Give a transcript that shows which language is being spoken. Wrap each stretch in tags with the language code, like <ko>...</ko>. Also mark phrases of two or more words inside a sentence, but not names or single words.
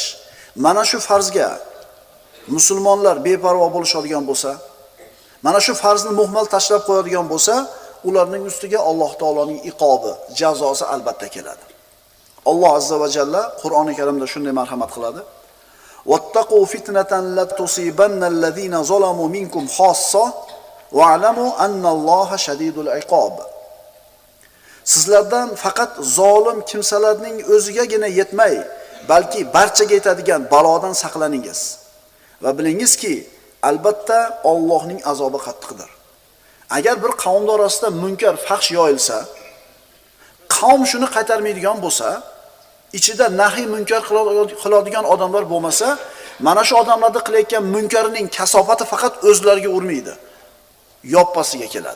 <uz>Mana shu farzga musulmonlar beparvo bo'lishadigan bo'lsa, mana shu farzni muhmal tashlab qo'yadigan bo'lsa, ularning ustiga Alloh taoloning iqobi, jazosi albatta keladi. Alloh</uz> <ar>عز وجل</ar> <uz>Qur'oni Karimda shunday marhamat qiladi.</uz> <ar>واتقوا فتنة لا تصيبن الذين ظلموا منكم خاصة واعلموا أن الله شديد العقاب.</ar> <uz>Sizlardan faqat zolim kimsalarning o'zigagina yetmay, balki barchaga yetadigan balodan saqlaningiz. Va bilingizki, albatta Allohning azobi qattiqdir. Agar bir qavm orasida munkar fahsh yoyilsa, qavm shuni qaytarmaydigan bo'lsa, ichida nahiy munkar qiladigan odamlar bo'lmasa, mana shu odamlarda qilayotgan munkarining kasofati faqat o'zlariga urmaydi, yoppasiga keladi.</uz>